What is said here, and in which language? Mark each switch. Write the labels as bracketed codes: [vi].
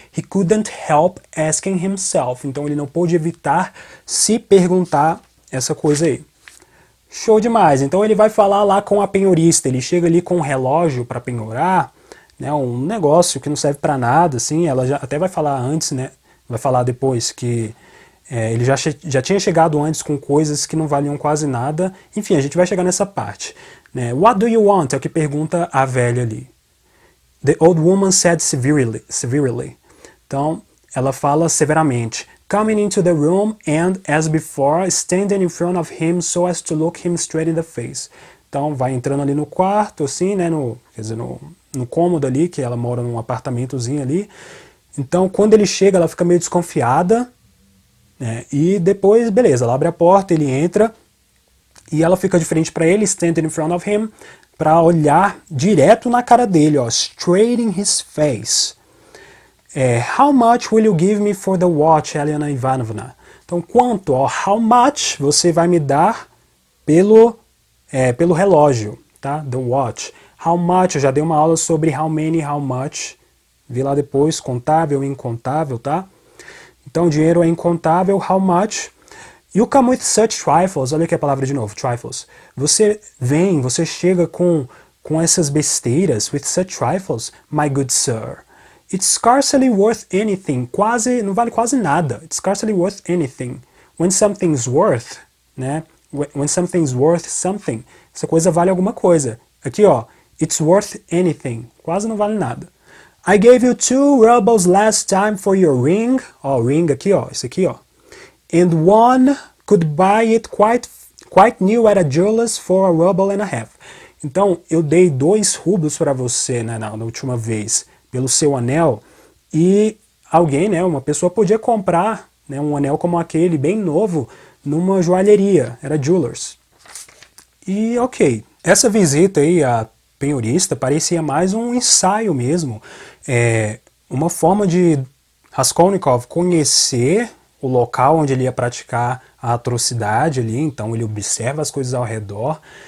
[en] He couldn't help asking himself. [pt] Então, ele não pôde evitar se perguntar essa coisa aí. Show demais. Então, ele vai falar lá com a penhorista. Ele chega ali com um relógio para penhorar, né, um negócio que não serve para nada, assim, ela já até vai falar antes, né, vai falar depois que ele já tinha chegado antes com coisas que não valiam quase nada. Enfim, a gente vai chegar nessa parte, né. [en] What do you want? [pt] É o que pergunta a velha ali. [en] The old woman said severely. [pt] Então, ela fala severamente. [en] Coming into the room and, as before, standing in front of him so as to look him straight in the face. [pt] Então, vai entrando ali no quarto, assim, né, quer dizer, no cômodo ali, que ela mora num apartamentozinho ali. Então, quando ele chega, ela fica meio desconfiada, né, e depois, beleza, ela abre a porta, ele entra, e ela fica de frente para ele, [en] standing in front of him, [pt] para olhar direto na cara dele, ó, [en] straight in his face. How much will you give me for the watch, Elena Ivanovna? [pt] Então, quanto? Ó, [en] how much [pt] você vai me dar pelo relógio, tá? [en] The watch. [pt] How much, eu já dei uma aula sobre [en] how many, how much. [pt] Vi lá depois, contável e incontável, tá? Então, dinheiro é incontável, how much. [en] You come with such trifles, [pt] olha aqui a palavra de novo, trifles. Você chega com essas besteiras, [en] with such trifles, my good sir. It's scarcely worth anything, [pt] não vale quase nada. [en] It's scarcely worth anything. When something's worth, né? When something's worth something, [pt] essa coisa vale alguma coisa. Aqui, ó, [en] it's worth anything, [pt] quase não vale nada. [en] I gave you 2 rubles last time for your ring. [pt] Ó, ring aqui, ó, isso aqui, ó. [en] And one could buy it quite new at a jeweler's for a ruble and a half. [pt] Então, eu dei 2 rublos para você, né, na última vez, pelo seu anel, e alguém, né, uma pessoa podia comprar, né, um anel como aquele, bem novo, numa joalheria, era jeweler's. E ok, essa visita aí à penhorista parecia mais um ensaio mesmo, uma forma de Raskolnikov conhecer o local onde ele ia praticar a atrocidade ali, então ele observa as coisas ao redor.